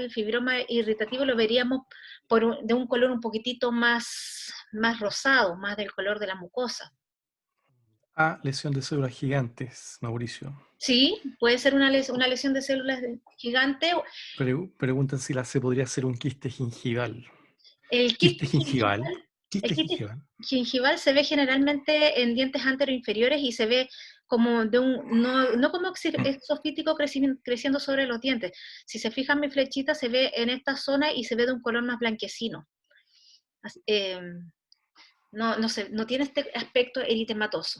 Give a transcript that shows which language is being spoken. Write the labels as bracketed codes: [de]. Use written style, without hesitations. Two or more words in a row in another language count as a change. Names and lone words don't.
[es] El fibroma irritativo lo veríamos de un color un poquitito más rosado, más del color de la mucosa. A, lesión de células gigantes, Mauricio. Sí, puede ser una lesión de células gigante. Preguntan si la C podría ser un quiste gingival. El Quiste quiste gingival. gingival, el Quiste quiste gingival. gingival se ve generalmente en dientes anteroinferiores y se ve como no como exofítico creciendo sobre los dientes. Si se fijan mi flechita se ve en esta zona y se ve de un color más blanquecino. No tiene este aspecto eritematoso.